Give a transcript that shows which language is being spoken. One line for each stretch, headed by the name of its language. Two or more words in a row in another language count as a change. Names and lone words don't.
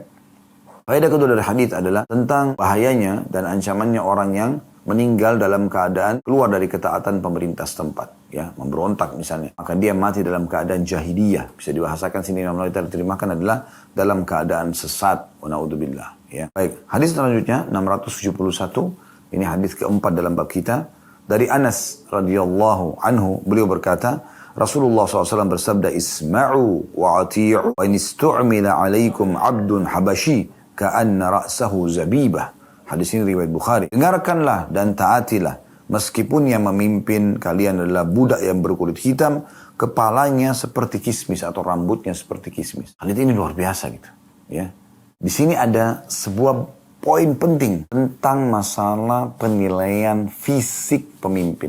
Indonesian: Faedah kedua dari hadis adalah tentang bahayanya dan ancamannya orang yang meninggal dalam keadaan keluar dari ketaatan pemerintah setempat, ya, memberontak misalnya, maka dia mati dalam keadaan jahiliyah. Bisa dibahasakan sini yang diterjemahkan adalah dalam keadaan sesat.
Arabic: ونعوذ بالله, ya.
Indonesian: Baik, hadis selanjutnya 671, ini hadis keempat dalam bab kita. Dari Anas
Arabic: رضي الله عنه,
Indonesian: beliau berkata, Rasulullah SAW bersabda,
Arabic: "اسمعوا وأطيعوا وإن استعمل عليكم عبد حبشي كأن رأسه زبيبة."
Indonesian: Hadis ini riwayat Bukhari. Dengarkanlah dan taatilah, meskipun yang memimpin kalian adalah budak yang berkulit hitam, kepalanya seperti kismis atau rambutnya seperti kismis. Hadis ini luar biasa gitu, ya. Di sini ada sebuah poin penting tentang masalah penilaian fisik pemimpin.